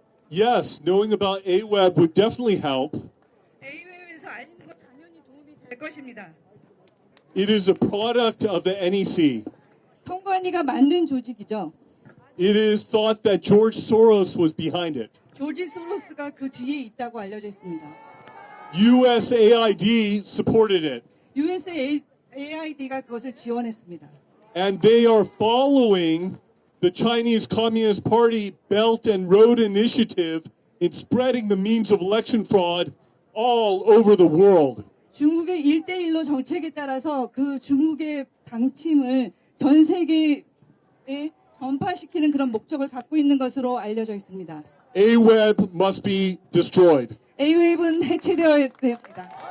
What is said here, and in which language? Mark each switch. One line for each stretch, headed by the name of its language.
English: Yes, knowing about AWeb would definitely help.
Korean: A웹에서 알리는 것 당연히 도움이 될 것입니다.
English: It is a product of the NEC.
Korean: 선거 김관희가 만든 조직이죠.
English: It is thought that George Soros was behind it.
Korean: 조지 소로스가 그 뒤에 있다고 알려져 있습니다.
English: USAID supported it.
Korean: USAID가 그것을 지원했습니다.
English: And they are following the Chinese Communist Party Belt and Road Initiative in spreading the means of election fraud all over the world.
Korean: 중국의 1대1로 정책에 따라서 그 중국의 방침을 전 세계에 전파시키는 그런 목적을 갖고 있는 것으로 알려져 있습니다.
English: AWEB must be destroyed.
Korean: AWEB은 해체되어야 됩니다.